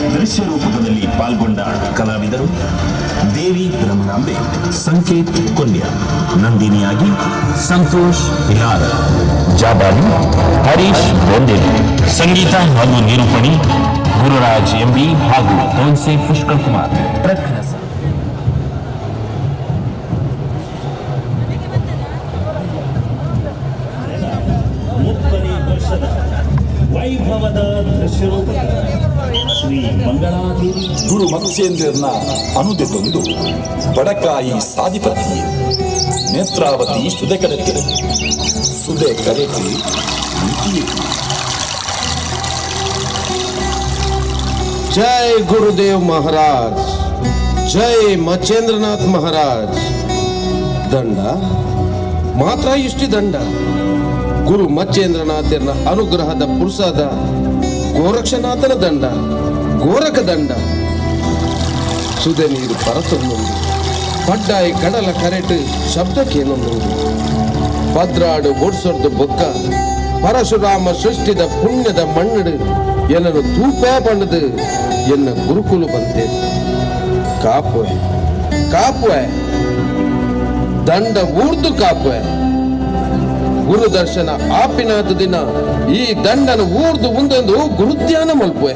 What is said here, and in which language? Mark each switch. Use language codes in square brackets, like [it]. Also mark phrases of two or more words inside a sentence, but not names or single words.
[kn] ನೃತ್ಯ ರೂಪಕದಲ್ಲಿ ಪಾಲ್ಗೊಂಡ ಕಲಾವಿದರು ದೇವಿ ಬ್ರಹ್ಮನಾಂಬೆ, ಸಂಕೇತ್ ಕೊಲ್ಯ, ನಂದಿನಿಯಾಗಿ ಸಂತೋಷ್ ಬಿಹಾರ, ಜಾಬಾಲಿ ಹರೀಶ್ ಬೋಂದೇವಿ, ಸಂಗೀತ ಹಾಗೂ ನಿರೂಪಣೆ ಗುರುರಾಜ್ ಎಂಬಿ ಹಾಗೂ ತೋನ್ಸೆ ಪುಷ್ಕರ್ ಕುಮಾರ್. ಪ್ರಕರಣ ವೈಭವದ ದೃಶ್ಯರೂಪಕ ಶ್ರೀ ಮಂಗಳಾದೇವಿ [tcy] ಗುರು ಮತ್ಸ್ಯೇಂದ್ರನ ಅನುದೆತೊಂದು ಬಡಕಾಯಿ ಸಾಧಿಪತಿ ನೇತ್ರಾವತಿ ಸುದೆ ಕರೆತೆ ಸುದೆ ಕರೆತೆ [hi] जय गुरुदेव महाराज, जय मचेंद्रनाथ महाराज. [kn] ದಂಡ ಮಾತ್ರ ಇಷ್ಟಿ ದಂಡ ಗುರು ಮಚ್ಚೇಂದ್ರನಾಥನ ಅನುಗ್ರಹದ ಪುರುಷಾದ ಗೋರಕ್ಷನಾಥನ ದಂಡ, ಗೋರಕ ದಂಡ. [tcy] ಸುದೆ ನೀರು ಪರತೊಂದೊಂದು ಪಡ್ಡಾಯಿ ಕಡಲ ಕರೆಟ್ ಶಬ್ದಕ್ಕೇನೊಂದು ಭದ್ರಾಡು ಓಡ್ಸೋರ್ದು ಬೊಕ್ಕ ಪರಶುರಾಮ ಸೃಷ್ಟಿದ ಪುಣ್ಯದ ಮಣ್ಣಡು ಎನ್ನನು ತೂಪೇ ಬಣ್ಣದು ಎನ್ನ ಗುರುಕುಲು ಬಂತೆ ಕಾಪುವೆ ಕಾಪುವೆ ದಂಡ ಊರ್ದು ಕಾಪುವೆ ಗುರು ದರ್ಶನ ಆಪಿನಾದ ದಿನ ಈ ದಂಡನ ಊರ್ದು ಮುಂದೊಂದು ಗುರುಧ್ಯಾನ ಮಲ್ಪುವೆ.